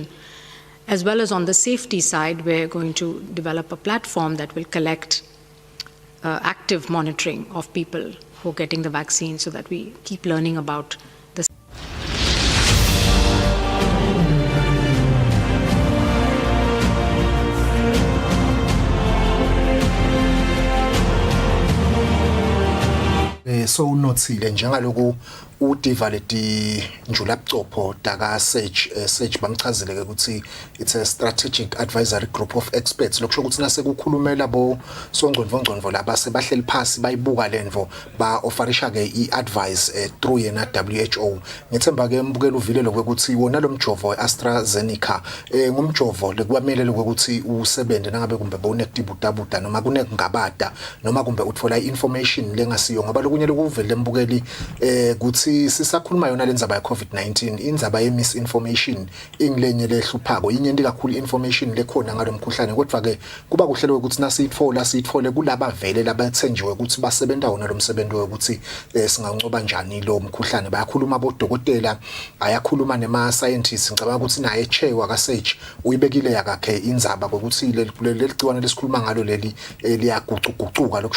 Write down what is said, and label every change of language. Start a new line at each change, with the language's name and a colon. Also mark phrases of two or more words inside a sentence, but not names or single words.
English: As well as on the safety side, we're going to develop a platform that will collect active monitoring of people who are getting the vaccine, so that we keep learning about the
Swati: sowunothile njengaloku udiva leti njulabcopho daka Sage bamchazile ke ukuthi
English: it's a strategic advisory group of experts
Swati: lokusho ukuthi nase kukhulumela bo songcondvo laba sebahleli phasi bayibuka lenvo ba offerisha ke iadvice through yena WHO. Ngithemba ke mbukela uvilelo ukuthi wona lo mjovo AstraZeneca ngumjovo lekwamele ukuthi usebenze nangabe kumbe bonekutibuta noma kunekungabada noma kumbe utfola information lengasiyo ngoba lokunye lokuvele mbukeli ukuthi sisakhuluma yona lenzaba ya COVID-19 inzaba ye misinformation ingilenye lehluphako inyenti kakhulu information lekhona ngalomkhuhlane kodwa ke kuba kuhlelwe ukuthi nasitfole kulaba vele labathenjiwe ukuthi basebenta wona lo msebenzi ukuthi singancoba njani lo mkhuhlane bayakhuluma abodokotela ayakhuluma nema scientists ngicabanga ukuthi naye chair waka Sage uyibekile yakhe inzaba ukuthi leligciwane lesikhuluma ngalo leli liyagucugucuka lokusho